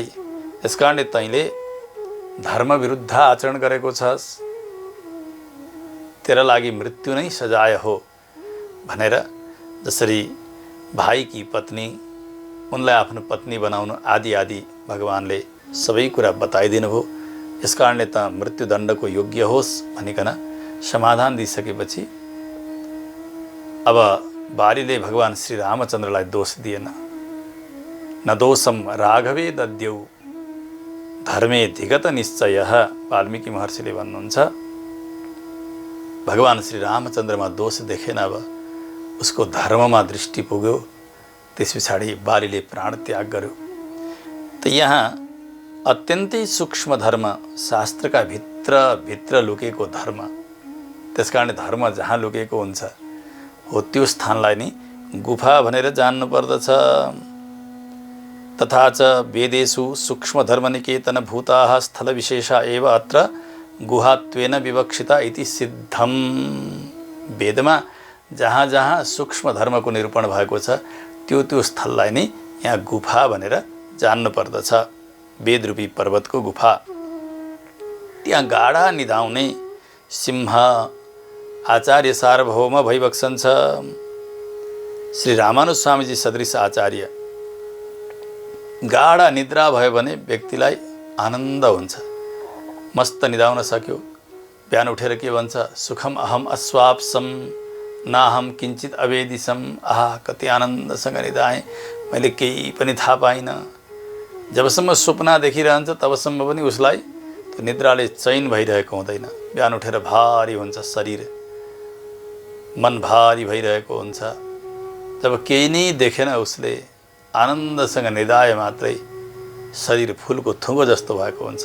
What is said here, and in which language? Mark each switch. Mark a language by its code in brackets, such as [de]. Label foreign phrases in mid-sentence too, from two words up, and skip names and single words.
[ne] यसकारणले तैँले धर्म विरुद्ध आचरण गरेको छस्, तेरा लागि मृत्यु नै सजाय हो भनेर जसरी भाइकी पत्नी उनलाई आफ्नो पत्नी बनाउनु आदि आदि भगवानले सबै कुरा बताइदिनु भयो। यस कारणले त मृत्युदण्डको योग्य होस् भनिकन समाधान दिइसकेपछि अब बालीले भगवान श्री रामचन्द्रलाई दोष दिएन। [sa] न दोषम राघवे दद्यौ धर्मे धिगत निश्चयः। [ne] वाल्मीकि महर्षिले भन्नुहुन्छ भगवान श्री रामचन्द्रमा दोष देखेन, अब उसको धर्ममा दृष्टि पुग्यो। त्यस पछाडि बालीले प्राण त्याग गर्यो। त यहाँ अत्यन्तै सूक्ष्म धर्म, शास्त्रका भित्र लुकेको धर्म। त्यसकारणले धर्म जहाँ लुकेको हुन्छ हो त्यो स्थानलाई नै गुफा भनेर जान्नु पर्दछ। [sa] तथा च वेदेषु सूक्ष्म धर्मनिकेतन भूताः स्थल विशेषा एव अत्र गुहात्वेन विवक्षिता इति सिद्धम। [ne] वेदमा जहाँ जहाँ सूक्ष्म धर्मको निरूपण भएको छ त्यो स्थललाई नै यहाँ गुफा भनेर जान्नु पर्दछ। वेदरूपी पर्वतको गुफा। त्यहाँ गाढा निधाउने सिंह आचार्य सार्वभौम भइबक्सन्छ। श्री रामानुज स्वामीजी सदृश आचार्य गाढा निद्रा भयो भने व्यक्तिलाई आनन्द हुन्छ। मस्त निदाउन सक्यो, बिहान उठेर के भन्छ, [sa] सुखम अहम अस्वाप्सम नाहम किञ्चित अवेदिसम। [ne] आहा कति आनन्दसँग निदाएँ, मैले केही पनि थाहा पाइनँ। जबसम्म स्वप्न देखिरहन्छ तबसम्म पनि उसलाई त्यो निद्राले चैन भइरहेको हुँदैन। बिहान उठेर भारी हुन्छ शरीर, मन भारी भइरहेको हुन्छ। जब केही नै देखेन उसले आनन्दसँग निदाए मात्रै शरीर फुलको थुङ्गो जस्तो भएको हुन्छ।